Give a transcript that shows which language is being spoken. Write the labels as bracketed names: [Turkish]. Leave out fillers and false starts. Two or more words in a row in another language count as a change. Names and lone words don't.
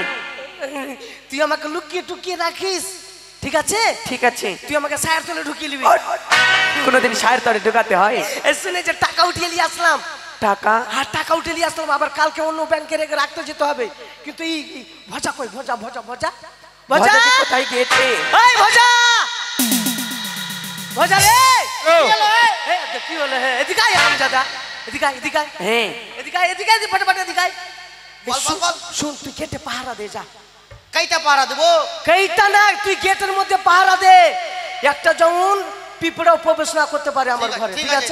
[Bangla] তুই আমাকে লুকিয়ে টুকিয়ে রাখিস, ঠিক আছে? ঠিক আছে। তুই আমাকে সায়ের তলে ঢুকিয়ে নিবি। কোনোদিন সায়ের তরে ঢুকাতে হয়? এই শুনে যে টাকা উঠিয়ে নিয়ে আসলাম, টাকা? আর টাকা উঠে নিয়ে আসলাম, আবার কালকে অন্য ব্যাংকে রেখে রাখতে যেতে হবে। কিন্তু এই ভজা কই, ভজা ভজা ভজা ভজা ভজা কোথায় গিয়েছে? এই ভজা ভজা রে ও। কি হলো কি হলো এদিকে আয় দাদা এদিকে আয় এদিকে আয় হ্যাঁ এদিকে আয় এদিকে আয় ফটাফট এদিকে আয় বল, বল, বল। শুন তুই গেটে পাহারা দে যা কাইটা পাড়া দেবো কেইটা না তুই গেটের মধ্যে পাহারা দে একটা যেমন পিঁপড়াও প্রবেশ না করতে পারে আমার ঘরে ঠিক আছে